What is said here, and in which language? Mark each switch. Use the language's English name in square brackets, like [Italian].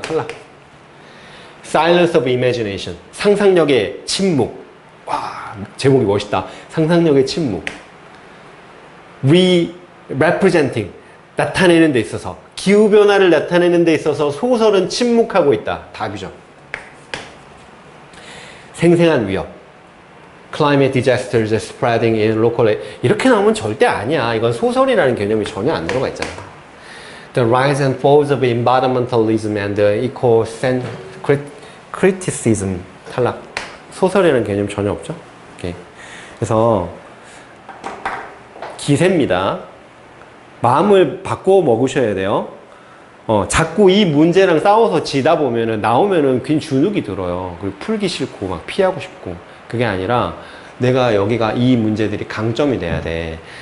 [Korean] 탈락. [English] Silence of imagination. [Korean] 상상력의 침묵. 와, 제목이 멋있다. 상상력의 침묵. [English] Representing. [Korean] 나타내는 데 있어서, 기후변화를 나타내는 데 있어서 소설은 침묵하고 있다. 답이죠. 생생한 위협. [English] Climate disasters spreading in local. [Korean] 이렇게 나오면 절대 아니야. 이건 소설이라는 개념이 전혀 안 들어가 있잖아. [English] The rise and falls of environmentalism and eco-criticism. [Korean] 탈락. 소설이라는 개념 전혀 없죠. 오케이. 그래서 기세입니다. 마음을 바꿔 먹으셔야 돼요. 자꾸 이 문제랑 싸워서 지다 보면은 나오면은 괜히 주눅이 들어요. 그리고 풀기 싫고 막 피하고 싶고. 그게 아니라 내가 여기가 이 문제들이 강점이 돼야 돼.